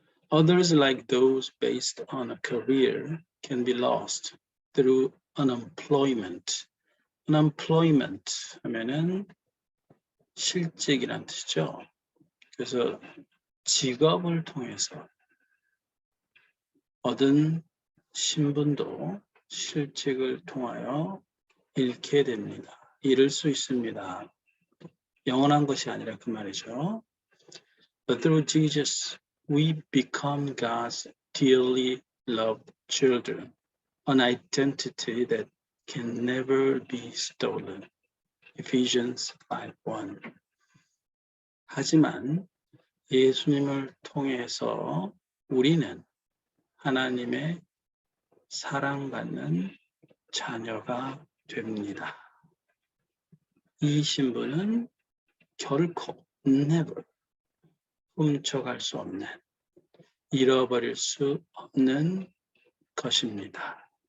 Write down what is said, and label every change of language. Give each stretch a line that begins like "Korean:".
English: Others like those based on a career can be lost through unemployment.
Korean: unemployment 하면은 실직이란 뜻이죠. 그래서 직업을 통해서 얻은 신분도 실직을 통하여 잃게 됩니다. 잃을 수 있습니다. 영원한 것이 아니라 그 말이죠.
English: But through Jesus, we become God's dearly loved children, an identity that can never be stolen. Ephesians 5:1.
Korean: 하지만 예수님을 통해서 우리는 하나님의 사랑받는 자녀가 됩니다. 이 신분은 결코 never 훔쳐갈 수 없는, 잃어버릴 수 없는 것입니다.